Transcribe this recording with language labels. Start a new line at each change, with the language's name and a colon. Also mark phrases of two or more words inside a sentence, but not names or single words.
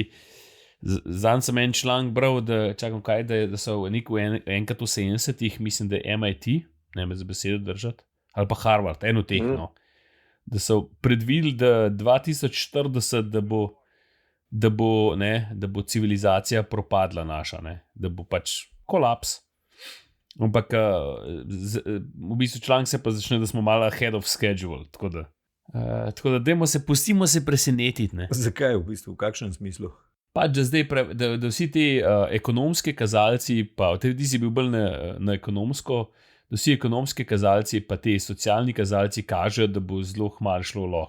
Slovenian: Zanj sem en članek bral, da so enkrat v 70-ih, mislim, da je MIT, ne me za besedo držati, ali pa Harvard, eno teh, no, da so predvideli, da 2040, da bo civilizacija propadla naša, ne? Da bo pač kolaps. Ampak v bistvu članek se pa začne, da smo malo
English: ahead of schedule,
Slovenian: tako da pustimo se presenetiti. Ne? Zakaj v bistvu, v kakšnem smislu? Pač, da vsi ti ekonomski kazalci, pa ti si bil bolj na ekonomsko, da vsi ekonomski kazalci pa ti socialni kazalci kažejo, da bo zelo hmalo šlo lahko.